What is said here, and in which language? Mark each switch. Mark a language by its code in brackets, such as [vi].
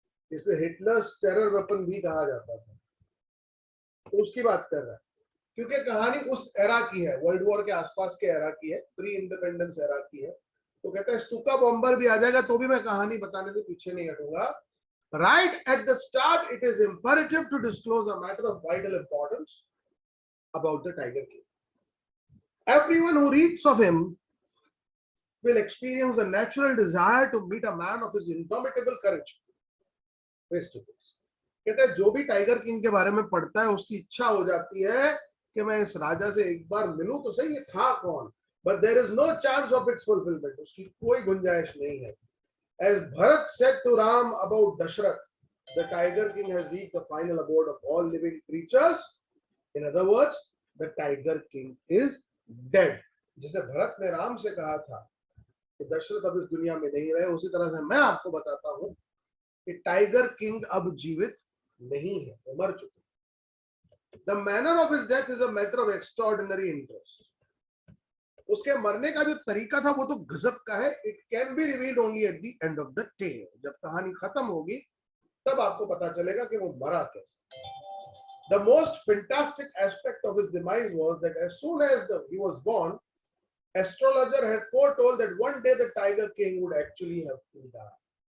[hi] इसे Hitler's terror weapon भी कहा जाता था। तो उसकी बात कर रहा है, क्योंकि कहानी उस एरा की है, वर्ल्ड वॉर के आसपास के एरा की है, प्री इंडिपेंडेंस एरा की है। तो कहता है स्टुका बॉम्बर भी आ जाएगा तो भी मैं कहानी बताने से पीछे नहीं हटूंगा। [en] Right at the start it is imperative to disclose a matter of vital importance about the tiger king. Everyone who reads of him will experience the natural desire to meet a man of his indomitable courage face to face. [hi] कहते हैं जो भी tiger king के बारे में पढ़ता है उसकी इच्छा हो जाती है कि मैं इस राजा से एक बार मिलूं तो सही, ये था कौन, [en] but there is no chance of its fulfillment. [hi] उसकी कोई गुंजाइश नहीं है। [en] As Bharat said to Ram about Dashrath, the tiger king has reached the final abode of all living creatures. In other words, the tiger king is dead. [hi] जैसे भरत ने राम से कहा था कि दशरथ अब इस दुनिया में नहीं रहे, उसी तरह से मैं आपको बताता हूं कि टाइगर किंग अब जीवित नहीं है, वो मर चुके। [en] The manner of his death is a matter of extraordinary interest. [hi] उसके मरने का जो तरीका था वो तो गजब का है। [en] It can be revealed only at the end of the tale. [hi] जब कहानी खत्म होगी तब आपको पता चलेगा कि वो मरा कैसे। [en] The most fantastic aspect of his demise was that as soon as he was born, astrologer had foretold that one day the tiger king would actually have to die.